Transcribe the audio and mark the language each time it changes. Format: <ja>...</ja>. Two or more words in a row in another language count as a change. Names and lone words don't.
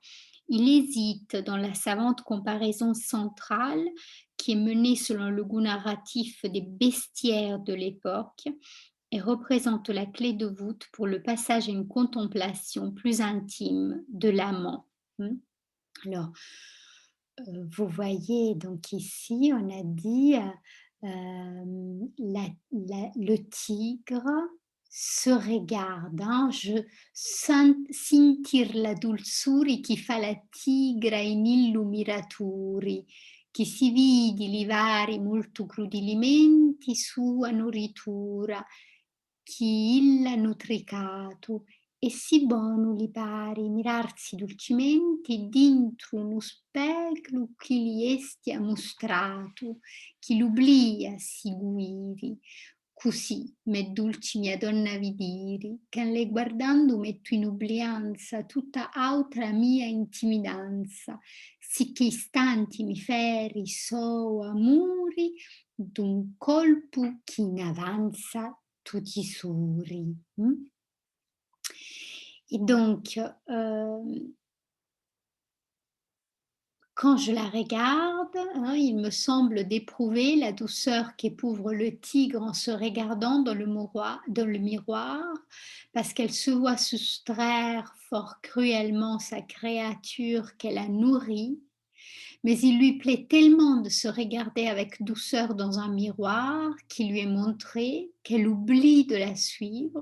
<fr>Il hésite dans la savante comparaison centrale qui est menée selon le goût narratif des bestiaires de l'époque et représente la clé de voûte pour le passage à une contemplation plus intime de l'amant. Alors, vous voyez donc ici, on a dit, le tigre se regarde, hein,</fr> <scn>je sentir la dulzuri chi fa la tigra in illu miraturi, chi si vidi li vari molto crudi alimenti sua noritura, chi illa nutricato, e si bonu li pari mirarsi dolcimenti dintro uno speclu chi li estia mostrato, chi l'ublia si guiri. Così, me dolci mia donna vidiri, che le guardando metto in ubblianza tutta autra mia intimidanza, sicché istanti mi feri so amori, d'un colpo chi in avanza tutti suri.</scn> <fr>Et donc, quand je la regarde, hein, il me semble d'éprouver la douceur qu'éprouve le tigre en se regardant dans le miroir, parce qu'elle se voit soustraire fort cruellement sa créature qu'elle a nourrie, Mais il lui plaît tellement de se regarder avec douceur dans un miroir qui lui est montré qu'elle oublie de la suivre.</fr>